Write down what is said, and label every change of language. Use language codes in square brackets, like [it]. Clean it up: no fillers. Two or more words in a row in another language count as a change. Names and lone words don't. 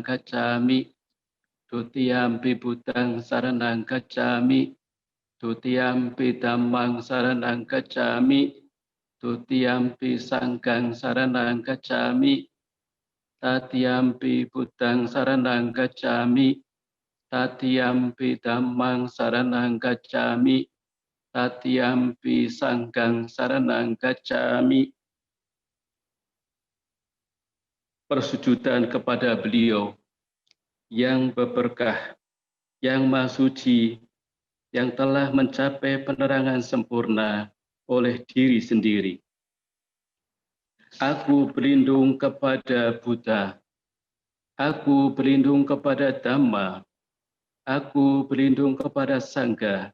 [pi] gacchami, dutiyampi buddhang saranang gacchami, dutiyampi dhammang saranang gacchami, dutiyampi sanghang saranang gacchami, tatiyampi buddhang saranang gacchami, tatiyampi dhammang saranang gacchami, tatiyampi sanghang saranang gacchami. [id] Persujudan kepada beliau yang berberkah, yang Maha Suci, yang telah mencapai penerangan sempurna oleh diri sendiri. Aku berlindung kepada Buddha, aku berlindung kepada Dhamma, aku berlindung kepada Sangha.